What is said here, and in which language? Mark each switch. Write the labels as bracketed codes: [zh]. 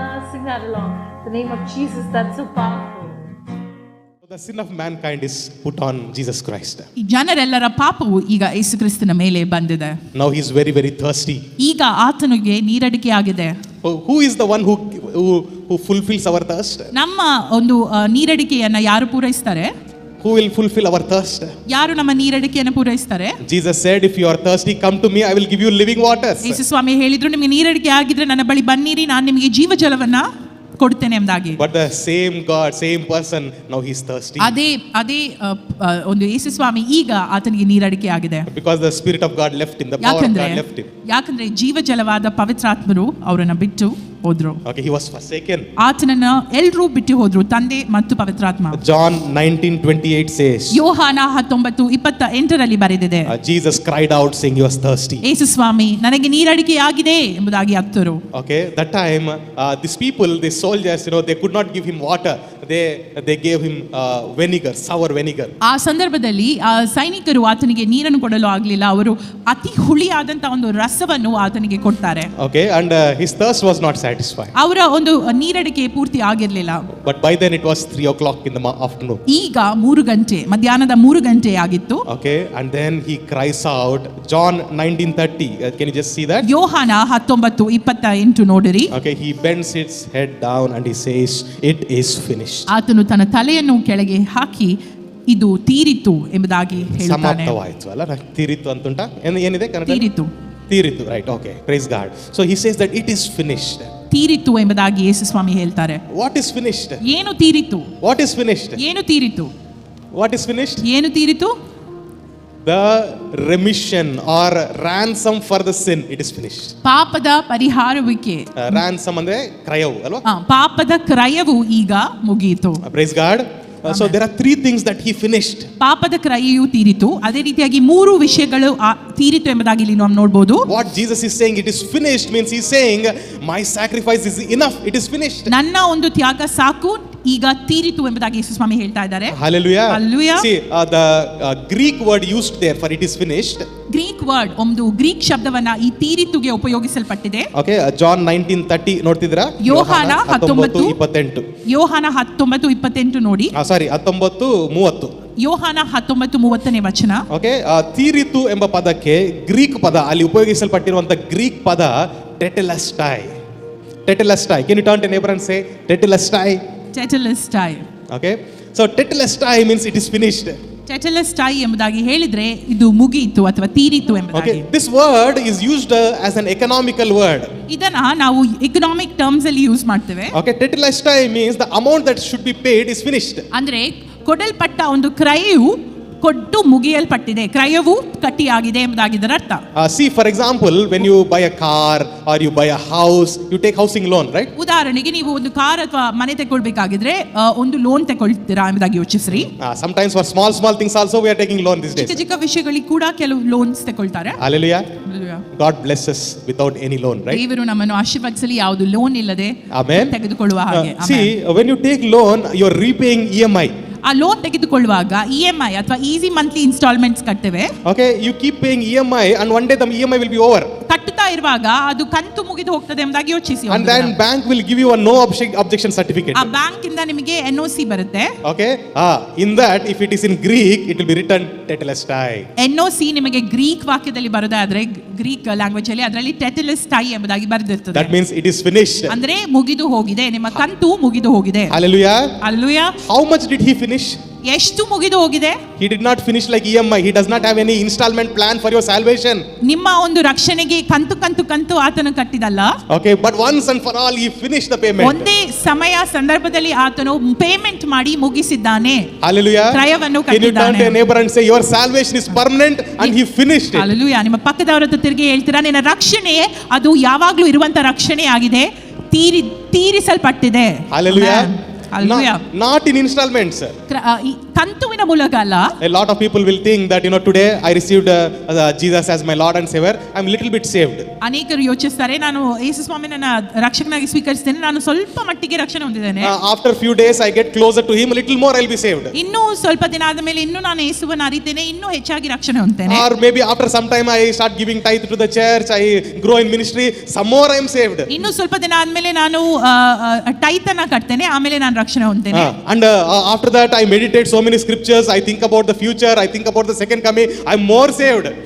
[en] Sing that along. The name of Jesus, that's so powerful. The sin of mankind is put on Jesus Christ. [kn] ಈ ಜನರೆಲ್ಲರ ಪಾಪವು ಈಗ ಯೇಸುಕ್ರಿಸ್ತನ ಮೇಲೆ ಬಂದಿದೆ. [en] Now he is very, very thirsty. [kn] ಈಗ ಆತನಿಗೆ ನೀರಡಿಕೆ ಆಗಿದೆ. [en] Who is the one who fulfills our thirst? [kn] ನಮ್ಮ ಒಂದು ನೀರಡಿಕೆಯನ್ನ ಯಾರು ಪೂರೈಸ್ತಾರೆ? [en] Who will fulfill our thirst? [kn] ಯಾರು ನಮ್ಮ ನೀರಡಿಕೆಯನ್ನು ಪೂರೈಸ್ತಾರೆ? [en] Jesus said, if you are thirsty, come to me, I will give you living waters. [kn] ಯೇಸು ಸ್ವಾಮಿ ಹೇಳಿದ್ರು, ನಿಮಗೆ ನೀರಡಿಕೆ ಆಗಿದ್ರೆ ನನ್ನ ಬಳಿ ಬನ್ನಿರಿ, ನಾನು ನಿಮಗೆ ಜೀವಜಲವನ್ನ ಕೊಡ್ತೇನೆ ಎಂಬುದಾಗಿ. [en] But the same God, same person, now he is thirsty. [kn] ಅದೇ ಒಂದು ಯೇಸು ಸ್ವಾಮಿ ಈಗ ಆತನಿಗೆ ನೀರಡಿಕೆ ಆಗಿದೆ. [en] Because the Spirit of God left him, the power of God left him. [kn] ಯಾಕಂದ್ರೆ ಜೀವಜಲವಾದ ಪವಿತ್ರಾತ್ಮರು ಅವರನ್ನ ಬಿಟ್ಟು ಹೋದ್ರು. [en] Okay, he was forsaken. [kn] ಆತನನ್ನ ಎಲ್ಲರೂ ಬಿಟ್ಟು ಹೋದ್ರು, ತಂದೆ ಮತ್ತು ಪವಿತ್ರಾತ್ಮ. [en] John 19:28 says, [kn] ಯೋಹಾನ 19:28 ಬರೆದಿದೆ, [en] Jesus cried out saying he was thirsty. [kn] ಯೇಸು ಸ್ವಾಮಿ ನನಗೆ ನೀರಡಿಕೆ ಆಗಿದೆ ಎಂಬುದಾಗಿ ಅತ್ತರು. [en] Okay, that time these people, these soldiers, they could not give him water. They gave him vinegar, sour vinegar. [kn] ಆ ಸಂದರ್ಭದಲ್ಲಿ ಸೈನಿಕರು ಆತನಿಗೆ ನೀರನ್ನು ಕೊಡಲು ಆಗಲಿಲ್ಲ, ಅವರು ಅತಿ ಹುಳಿಯಾದಂತ ಒಂದು ರಸವನ್ನು ಆತನಿಗೆ ಕೊಡ್ತಾರೆ. [en] Okay, and his thirst was not satisfied. [kn] ಅವರ ಒಂದು ನೀರಡಿಕೆ ಪೂರ್ತಿ ಆಗಿರಲಿಲ್ಲ. [en] But by then it was 3 o'clock in the afternoon. [kn] ಈಗ 3 ಗಂಟೆ, ಮಧ್ಯಾಹ್ನದ 3 ಗಂಟೆ ಆಗಿತ್ತು. [en] Okay, and then he cries out, John 19:30. Can you just see that? [kn] ಯೋಹಾನ 19:28 ನೋಡಿರಿ. [en] Okay, he bends his head down and he says, it is finished. [kn] ಆತನು ತನ್ನ ತಲೆಯನ್ನು ಕೆಳಗೆ ಹಾಕಿ ಇದು ತೀರಿತು ಎಂಬುದಾಗಿ ಹೇಳ್ತಾನೆ. ಸಮಾಪ್ತವಾಯಿತು ಅಲ್ಲ, ತೀರಿತು ಅಂತುಂಟಾ, ಏನಿದೆ Kannada? [en] ತೀರಿತು, right? Okay, praise God. So he says that it is finished. [kn] ತೀರಿತು ಎಂಬುದಾಗಿ ಯೇಸು ಸ್ವಾಮಿ ಹೇಳ್ತಾರೆ. [en] What is finished? [kn] ಏನು ತೀರಿತು? [en] What is finished? [kn] ಏನು ತೀರಿತು? [en] What is finished? [kn] ಏನು ತೀರಿತು? [en] The remission or ransom for the sin, it is finished. [kn] ಪಾಪದ ಪರಿಹಾರವಿಕೆ. Ransom ಅಂದ್ರೆ ಕ್ರಯವು ಅಲ್ವಾ? ಪಾಪದ ಕ್ರಯವು ಈಗ ಮುಗಿಯಿತು. [en] Praise God. So there are 3 things that he finished. [kn] ಪಾಪದ ಕ್ರಯೆಯು ತೀರಿತು, ಅದೇ ರೀತಿಯಾಗಿ 3 ವಿಷಯಗಳು ತೀರಿತು ಎಂಬುದಾಗಿ ಇಲ್ಲಿ ನಾವು ನೋಡಬಹುದು. [en] What Jesus is saying, it is finished, means he is saying my sacrifice is enough, it is finished. [kn] ನನ್ನ ಒಂದು ತ್ಯಾಗ ಸಾಕು, ಈಗ ತೀರಿತು ಎಂಬುದಾಗಿ ಯೇಸು ಸ್ವಾಮಿ ಹೇಳ್ತಾ ಇದ್ದಾರೆ. [en] Hallelujah. Hallelujah. See, the Greek word used there for it is finished. [kn] Greek word, ಒಂದು Greek ಶಬ್ದವನ್ನ ಈ ತೀರಿತುಗೆ ಉಪಯೋಗಿಸಲ್ಪಟ್ಟಿದೆ. [en] Okay, John 19:30 [kn] ನೋಡ್ತಿದ್ದೀರಾ? ಯೋಹಾನ 19:28. ಯೋಹಾನ 19:28 ನೋಡಿ. ಸಾರಿ, 19:30. ಯೋಹಾನ 19:30ನೇ ವಚನ. ಓಕೆ, ತೀರಿತು ಎಂಬ ಪದಕ್ಕೆ ಗ್ರೀಕ್ ಪದ, ಅಲ್ಲಿ ಉಪಯೋಗಿಸಲ್ಪಟ್ಟಿರುವಂತಹ ಗ್ರೀಕ್ ಪದ ಟೆಟೆಲಸ್ಟೈ. ಟೆಟೆಲಸ್ಟೈ. [en] Can you turn to neighbor and say ಟೆಟೆಲಸ್ಟೈ? [kn] ಟೆಟೆಲಸ್ಟೈ. [en] Okay, so ಟೆಟೆಲಸ್ಟೈ means it is finished. [kn] ಟೆಟೆಲಸ್ಟೈ ಎಂಬುದಾಗಿ ಹೇಳಿದ್ರೆ ಇದು ಮುಗಿಯಿತು ಅಥವಾ ತೀರಿತು ಎಂಬುದಾಗಿ. [en] Okay, this word is used as an economical word. [kn] ಇದನ್ನ ನಾವು ಎಕನಾಮಿಕ್ ಟರ್ಮ್ಸ್ ಅಲ್ಲಿ ಯೂಸ್ ಮಾಡ್ತೇವೆ. [en] Okay, tetelestai means the amount that should be paid is finished. [kn] ಅಂದ್ರೆ ಕೊಡಲ್ಪಟ್ಟ ಒಂದು ಕ್ರಯವು ಕೊಟ್ಟು ಮುಗಿಯಲ್ಪಟ್ಟಿದೆ, ಕ್ರಯವು ಕಟ್ಟಿಯಾಗಿದೆ ಎಂಬುದಾಗಿ ಇದರ ಅರ್ಥ. [en] See, for example, when you buy a car or you buy a house, you take housing loan, right? [kn] ಉದಾಹರಣೆಗೆ ನೀವು ಒಂದು ಕಾರ್ ಅಥವಾ ಮನೆ ತಗೊಳ್ಬೇಕಾಗಿದ್ರೆ ಒಂದು ಲೋನ್ ತಗೊಳ್ತೀರಾ ಎಂಬುದಾಗಿ ಯೋಚಿಸ್ರಿ. [en] Sometimes for small things also we are taking loan these days. [kn] ಚಿಕ್ಕ ಚಿಕ್ಕ ವಿಷಯಗಳಿಗೆ ಕೂಡ ಕೆಲವು ಲೋನ್ಸ್ ತಗೊಳ್ತಾರೆ. [en] Hallelujah. Hallelujah. God bless us without any loan, right? [kn] ದೇವರು ನಮ್ಮನ್ನು ಆಶೀರ್ವದಿಸಲಿ ಯಾವುದು ಲೋನ್ ಇಲ್ಲದೆ [en] Amen. [kn] ತೆಗೆದುಕೊಳ್ಳುವ ಹಾಗೆ. [en] See, when you take loan, you are repaying EMI. [kn] ಆ ಲೋನ್ ತೆಗೆದುಕೊಳ್ಳುವಾಗ EMI ಅಥವಾ easy monthly instalments ಕಟ್ತೇವೆ. [en] Okay, you keep paying EMI and one day the EMI will be over. [kn] ಕಟ್ಟುತ್ತಾ ಇರುವಾಗ ಅದು ಕಂತು ಮುಗಿದು ಹೋಗ್ತದೆ ಎಂಬುದಾಗಿ ಯೋಚಿಸಿ. [en] And then bank will give you a no objection certificate. [kn] ಆ ಬ್ಯಾಂಕ್ ಇಂದ ನಿಮಗೆ NOC ಬರುತ್ತೆ. [en] Okay, in that if it is in Greek it will be written tetelestai. [kn] NOC ನಿಮಗೆ ಗ್ರೀಕ್ ವಾಕ್ಯದಲ್ಲಿ ಬರೋದಾದ್ರೆ ಗ್ರೀಕ್ ಲ್ಯಾಂಗ್ವೇಜ್ ಅಲ್ಲಿ ಅದರಲ್ಲಿ ಟೆಟೆಲೆಸ್ಟೈ ಎಂಬುದಾಗಿ ಬರೆದಿರ್ತದೆ. [en] That means it is finished. [kn] ಅಂದ್ರೆ ಮುಗಿದು ಹೋಗಿದೆ, ನಿಮ್ಮ ಕಂತು ಮುಗಿದು ಹೋಗಿದೆ. [en] Hallelujah. Hallelujah. How much did he finish? [kn] ಎಷ್ಟು ಮುಗಿದು ಹೋಗಿದೆ? [en] He did not finish like EMI. He does not have any installment plan for your salvation. [kn] ನಿಮ್ಮ ಒಂದು ರಕ್ಷಣೆಗೆ ಕಂತು ಆತನು ಕಟ್ಟಿದಲ್ಲ. [en] Okay, but once and for all he finished the payment. [kn] ಒಂದೇ ಸಮಯ ಸಂದರ್ಭದಲ್ಲಿ ಆತನು ಪೇಮೆಂಟ್ ಮಾಡಿ ಮುಗಿಸಿದ್ದಾನೆ. [en] Hallelujah. [kn] ಕ್ರಯವನ್ನು [en] Can you turn [kn] ಕಟ್ಟಿದ್ದಾನೆ. [en] to your neighbor and say your salvation is permanent and he finished it? Hallelujah. [kn] ನಿಮ್ಮ ಪಕ್ಕದವರ ಹತ್ರ ತಿರುಗಿ ಹೇಳ್ತೀರಾ, ನಿನ್ನ ರಕ್ಷಣೆ ಅದು ಯಾವಾಗಲೂ ಇರುವಂತ ರಕ್ಷಣೆ ಆಗಿದೆ, ತೀರಿಸಲ್ಪಟ್ಟಿದೆ. [en] Hallelujah. Hallelujah. Not in installments. [kn] ಈ ಕಂತುವಿನ ಮೂಲಕ ಅಲ್ಲ. [en] A lot of people will think that today I received Jesus as my Lord and Savior. I'm little bit saved. [kn] ಅನೇಕರು ಯೋಚಿಸ್ತಾರೆ, ನಾನು ಯೇಸು ಸ್ವಾಮಿ ನನ್ನ ರಕ್ಷಕನಾಗಿ ಸ್ವೀಕರಿಸ್ತೇನೆ, ನಾನು ಸ್ವಲ್ಪ ಮಟ್ಟಿಗೆ ರಕ್ಷಣೆ ಹೊಂದಿದ್ದೇನೆ. [en] After few days I get closer to him, a little more I'll be saved. [kn] ಇನ್ನೂ ಸ್ವಲ್ಪ ದಿನ ಆದ ಮೇಲೆ ಇನ್ನೂ ನಾನು ಯೇಸುವನ್ನು ಅರಿತೇನೆ, ಇನ್ನೂ ಹೆಚ್ಚಾಗಿ ರಕ್ಷಣೆ ಹೊಂದ್ತೇನೆ. [en] Or maybe after some time I start giving tithe to the church, I grow in ministry, some more I am saved. [kn] ಇನ್ನೂ ಸ್ವಲ್ಪ ದಿನ ಆದ್ಮೇಲೆ ನಾನು ಟೈತನ್ನ ಕಟ್ತೇನೆ, ಆಮೇಲೆ ನಾನು ರಕ್ಷಣೆ ಹೊಂದ್ತೇನೆ. [en] And after that I meditate so many scriptures, I think about the future, I think about the second coming, I'm more saved.